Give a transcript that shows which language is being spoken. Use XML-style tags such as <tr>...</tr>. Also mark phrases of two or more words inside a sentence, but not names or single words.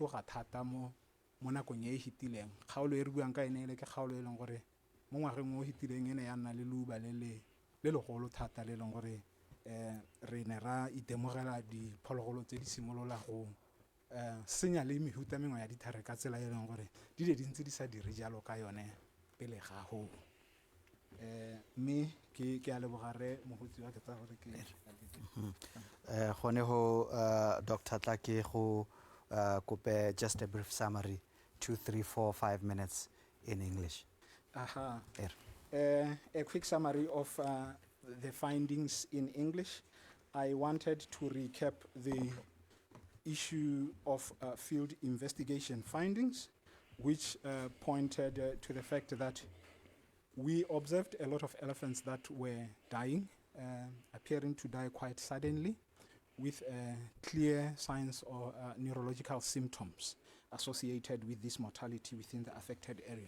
<tn>le hetoga thata mo mo nakong e e hitileng kgaolo e re buang ka ene ele ke kgaolo e leng gore mo ngwageng o hitileng ene ya nna le leuba le legolo thata le leng gore re ne ra itemogela diphologolo tse di simolola go senya le mehuta mengwe ya dithare ka tsela e leng gore di le dintsi di sa dire jalo ka yone pele ga go mme ke a lebogare mogotsi wa ke tsa gore ke gone ho Dr. Tlake go kope</tn> <en>just a brief summary 2 3 4 5 minutes in English. Aha. Er. A quick summary of the findings in English. I wanted to recap the issue of field investigation findings, which pointed to the fact that we observed a lot of elephants that were dying, appearing to die quite suddenly, with clear signs or neurological symptoms associated with this mortality within the affected area.</en>